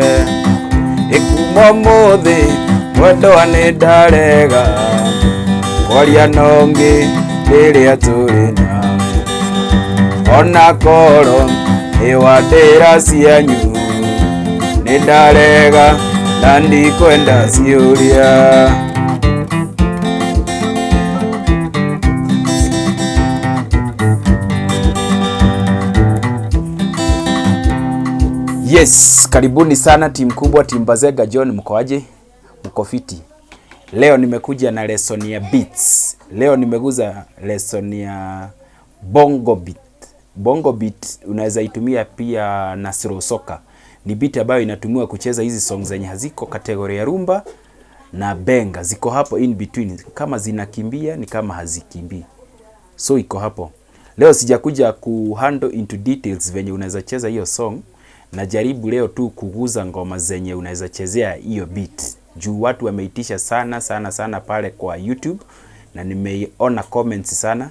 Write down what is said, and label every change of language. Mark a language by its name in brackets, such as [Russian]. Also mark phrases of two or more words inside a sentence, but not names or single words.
[Kikuyu] Ĩkuma ũmũthĩ mwendwa nĩndarega kwaria nongĩ rĩrĩa tũrĩ nawe, ona korwo nĩwandĩra cianyu nĩndarega na ndikwenda ciũria. [Swahili] Yes, karibuni sana timu kubwa, timu Bazenga John, mkoaje? Mko fiti? Leo nimekuja na lesson ya beats. Leo nimeguza lesson ya [English] bongo beat. Bongo beat [Swahili] unaweza itumia pia na [English] slow soca. [Swahili] Ni beat ambayo inatumiwa kucheza hizi songs zenye haziko kategoria ya rumba na benga. Ziko hapo [English] in between. [Swahili] Kama zinakimbia ni kama hazikimbii. So iko hapo. Leo sijakuja kuhandle [English] into details [Swahili] venye unaweza cheza hiyo song. Najaribu leo tu kuguza ngoma zenye unaweza chezea hiyo beat. Juu watu wameitisha sana pale kwa YouTube na nimeona comments sana.